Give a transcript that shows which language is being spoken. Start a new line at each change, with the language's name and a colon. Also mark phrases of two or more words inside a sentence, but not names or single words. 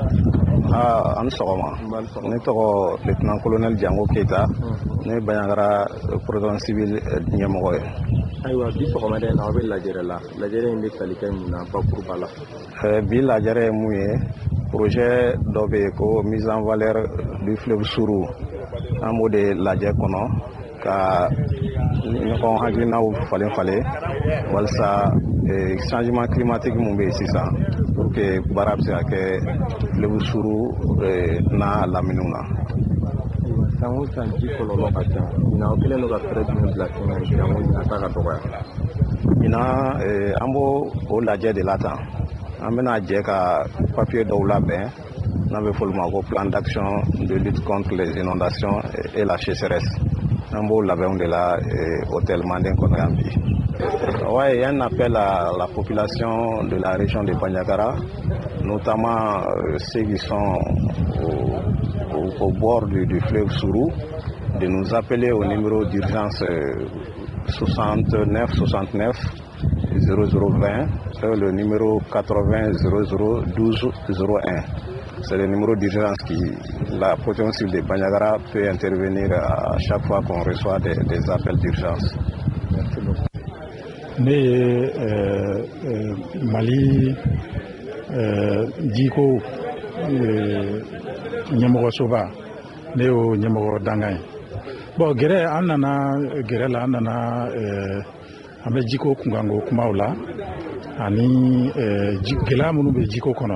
Bambara: an sɔgɔma ne tɔgɔ lieutenant colonel Jango Keita ne Baɲangara
French: protocole civil
Bambara: ɲɛmɔgɔ ye. ayiwa bi sɔgɔmada in na aw bɛ lajɛrɛ la lajɛrɛ in bɛ tali kɛ mun na bakuruba la. bi lajɛrɛ ye mun ye projet dɔ bɛ yen ko
French: mise en valeur du fleuve Sourou
Bambara: an b'o de lajɛ kɔnɔ ka ɲɔgɔn hakilinaw falen walasa
French: changement climatique
Bambara: mun bɛ yen sisan
French: pour que
Bambara: baara bɛ se ka kɛ fleuve Sourou n'a laminiw na. san o san ji kɔlɔlɔ ka ca ɲinan aw kɛlen don ka fɛɛrɛ jumɛn bila sen kan jango ɲinan ta ka dɔgɔya. ɲinan an b'o lajɛ de la tan an bɛna jɛ ka papier dɔw labɛn n'a bɛ fɔ olu ma ko
French: plan d'action de lutte contre les inondations et la sécheresse
Bambara: an b'o labɛnw de la hôtel Manden kɔnɔ yan bi.
French: Ouais, il y a un appel à la population de la région de Bandiagara, notamment ceux qui sont au bord du fleuve Sourou, de nous appeler au numéro d'urgence 69 69 0020 et le numéro 80 00 12 01. C'est le numéro d'urgence qui la protection civile de Bandiagara peut intervenir à chaque fois qu'on reçoit des appels d'urgence. Merci beaucoup.
Bambara: Ne ye Mali jiko ɲɛmɔgɔsoba ne y'o ɲɛmɔgɔ danga ye. Bon gɛrɛ an nana gɛrɛ la an nana an bɛ jiko kunkanko kumaw la ani gɛlɛya minnu bɛ jiko kɔnɔ.